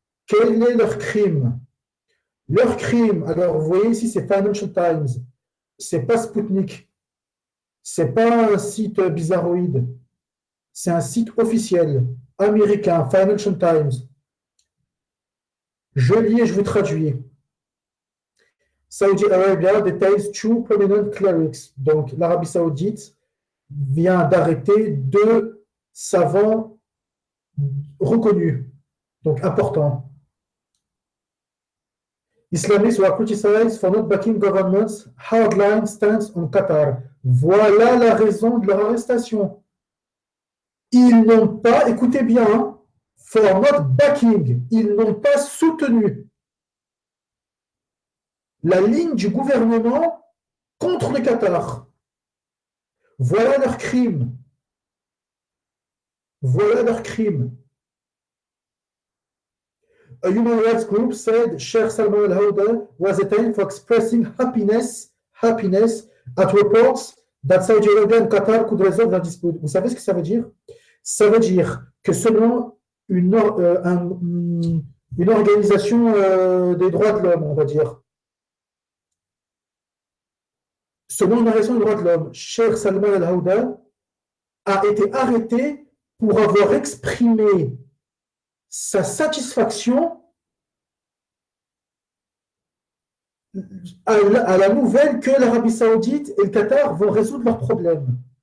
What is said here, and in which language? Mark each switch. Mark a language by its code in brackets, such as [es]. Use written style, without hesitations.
[fr] Quel est leur crime? Leur crime, alors vous voyez ici, c'est Financial Times, c'est pas Sputnik, c'est pas un site bizarroïde, c'est un site officiel américain, Financial Times. Je lis et je vous traduis. [en] Saudi Arabia details two prominent clerics. [fr] Donc, l'Arabie Saoudite vient d'arrêter deux savants reconnus, donc importants. [en] Islamists were criticized for not backing government's hardline stance on Qatar. [fr] Voilà la raison de leur arrestation. Ils n'ont pas, écoutez bien, [en] for not backing, [fr] ils n'ont pas soutenu la ligne du gouvernement contre le Qatar. Voilà leur crime. Voilà leur crime. [en] A human rights group said Sheikh Salman al-Houda was detained for expressing happiness at reports that Saudi Arabia and Qatar could resolve their dispute. [fr] Vous savez ce que ça veut dire? Ça veut dire que selon une organisation des droits de l'homme, on va dire, selon une organisation des droits de l'homme, Sheikh Salman al-Houda a été arrêté pour avoir exprimé sa satisfaction à la nouvelle que l'Arabie Saoudite et le Qatar vont résoudre leurs problèmes.